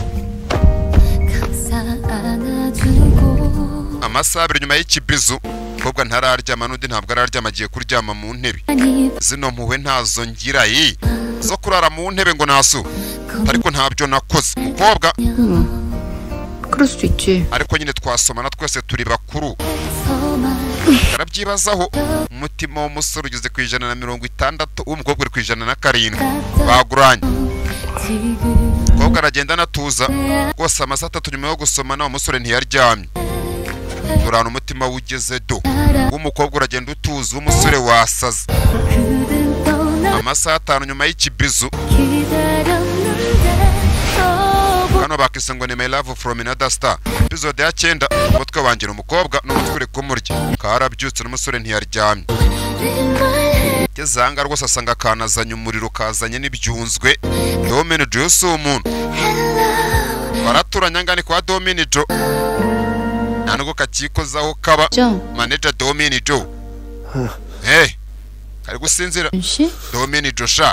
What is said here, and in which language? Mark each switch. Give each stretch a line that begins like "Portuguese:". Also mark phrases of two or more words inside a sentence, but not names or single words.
Kinyarwanda: amasaha abiri nyuma y'ikibizu umukobwa ntararyama n'undi ntabwo araryama agiye kuryama mu ntebe zino mpuhwe ntazo ngira zo kurara mu ntebe ngo nasu ariko ntabyo nakoze umukobwa
Korean: 그럴 수도 있지.
Kinyarwanda: ariko nyine twasomana twese turi bakuru karabyibazaho umutima w'umusore ugeze ku 160 umukobwa uri ku 107 baguranye umukobwa aragenda natuza rwose amasaha 3 nyuma yo gusomana umusore ntiyaryamye urana umutima wugeze do umukobwa uragenda utuza umusore wasaze amasaha 5 nyuma y'ikibizu kano bakise ngo ni my love from another star episode ya 9 umutwe wanjye umukobwa n'umutwe uri kumurya karabyutse n'umusore ntiyaryamye kezanga rwose asanga kanazanye umuriro kazanye n'ibyunzwe Dominic Jose umuntu baraturanya ngani kwa Dominic Jo nanugo kakikozaho kaba manager Dominic Jo kari gusinzira Dominic Jo sha